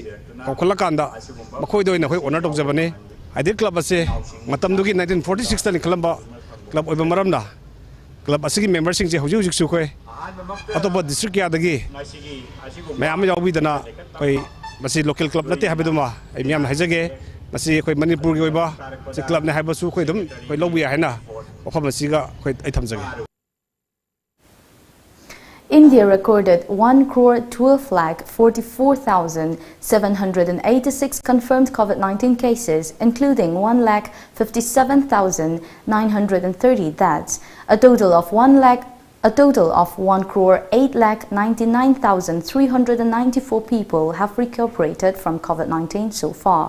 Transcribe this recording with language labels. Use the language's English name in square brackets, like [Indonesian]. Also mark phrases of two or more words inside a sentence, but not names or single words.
[Manipuri] kokhola kanda makhoi do oina khoi honor tawjabane Ideal Club ase matamdugi 1946 ta nikhlamba club oiba maramda club asigi member sing je hujik su khoi atopa district ya dagi mayam yawbidana khoi masi [English] local club [Manipuri] nate habiduma ai miyam haijage masi khoi Manipur gi oiba se club ne haibasu khoi dum khoi lobi haina okham masiga khoi ai thamjage. [English] India recorded 1,12,44,786 confirmed COVID-19 cases, including 1,57,930 deaths. A total of 1,08,99,394 people have recuperated from COVID-19 so far.